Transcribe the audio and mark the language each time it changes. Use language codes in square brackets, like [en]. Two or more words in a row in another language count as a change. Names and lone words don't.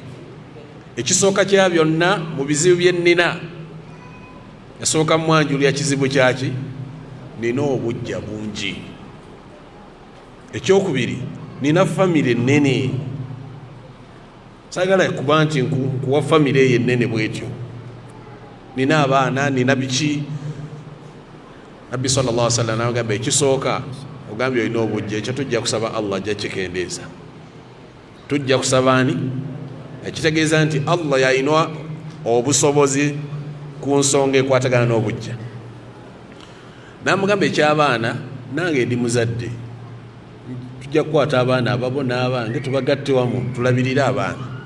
[lg] Ekisooka kya byonna mu bizibu bye nnina, yasooka mwanjulira kizibu kyaki, nina obujja bungi. Ekyokubiri, nina famire ennene, saagala kuba nti nkuwa famire eyo ennene bwetyo, nina abaana, nina biki. Nabbi [ar] صلى الله عليه وسلم [lg] n'agamba ekisooka ogambye olina obujja, ekyo tujja kusaba Allah ajja kikendeeza. Tujja kusaba ani? Ekitegeeza nti Allah yalina obusobozi ku nsonga ekwatagana n'obujja. N'amugamba eky'abaana, nange ndi muzadde, tujja kukwata abaana ababo n'abange tubagatte wamu tulabirire abaana.